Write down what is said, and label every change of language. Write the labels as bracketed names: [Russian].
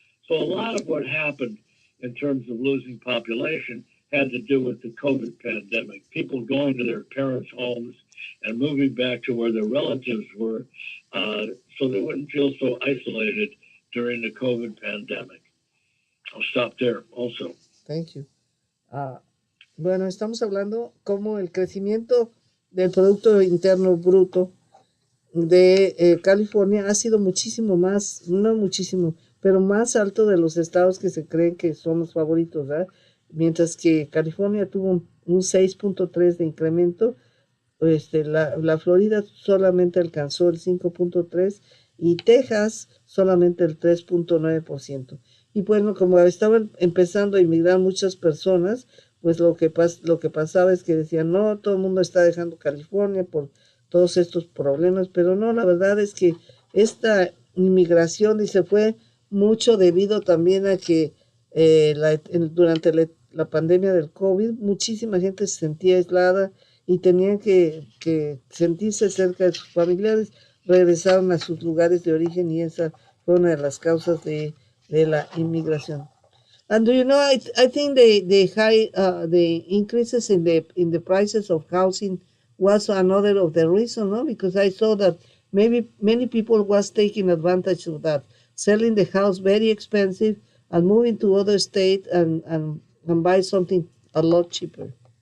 [English] So a lot of what happened in terms of losing population had to do with the COVID pandemic. People going to their parents' homes and moving back to where their relatives were, so they wouldn't feel so isolated during the COVID pandemic. I'll stop there also. Thank you. [Spanish] Bueno, estamos hablando cómo el crecimiento del Producto Interno Bruto de California ha sido muchísimo más, no muchísimo, pero más alto de los estados que se creen que son los favoritos, ¿verdad? Mientras que California tuvo un 6.3 de incremento, la Florida solamente alcanzó el 5.3 y Texas solamente el 3.9%. Y bueno, como estaban empezando a inmigrar muchas personas, pues lo que pasaba es que decían, no, todo el mundo está dejando California por todos estos problemas, pero no, la verdad es que esta inmigración y se fue mucho debido también a que durante la pandemia del COVID, muchísima gente se sentía aislada y tenían que sentirse cerca de sus familiares, regresaron a sus lugares de origen y esa fue una de las causas de la inmigración. [English] And do you know, I think the increases in the prices of housing was another of the reason, no? Because I saw that maybe many people was taking advantage of that, selling the house very expensive and moving to other state and buy something a lot cheaper.